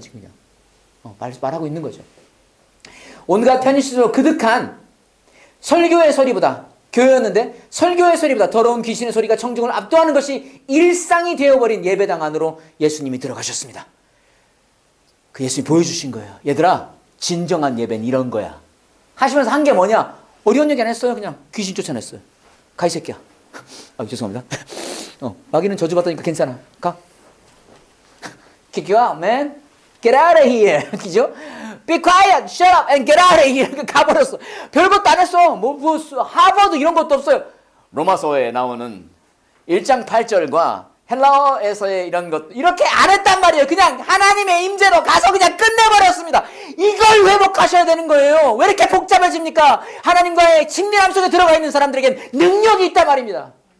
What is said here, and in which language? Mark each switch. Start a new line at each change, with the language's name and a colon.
Korean: 지금 그냥 말하고 있는 거죠. 온갖 편의시설로 그득한 설교의 소리보다 교회였는데 설교의 소리보다 더러운 귀신의 소리가 청중을 압도하는 것이 일상이 되어버린 예배당 안으로 예수님이 들어가셨습니다. 그 예수님이 보여주신 거예요. 얘들아 진정한 예배는 이런 거야. 하시면서 한 게 뭐냐? 어려운 얘기 안 했어요. 그냥 귀신 쫓아냈어요. 가 이 새끼야. 죄송합니다. 마귀는 저주받다니까 괜찮아. 가.
English: Kick you out, man. Get out of here.
Korean: 그죠?
English: Be quiet, shut up, and get out of here.
Korean: 가버렸어. 별것도 안 했어. 하버드 이런 것도 없어요. 로마서에 나오는 1장 8절과 헬라어에서의 이런 것 이렇게 안 했단 말이에요. 그냥 하나님의 임재로 가서 그냥 끝내버렸습니다. 이걸 회복하셔야 되는 거예요. 왜 이렇게 복잡해집니까? 하나님과의 친밀함 속에 들어가 있는 사람들에겐 능력이 있단 말입니다.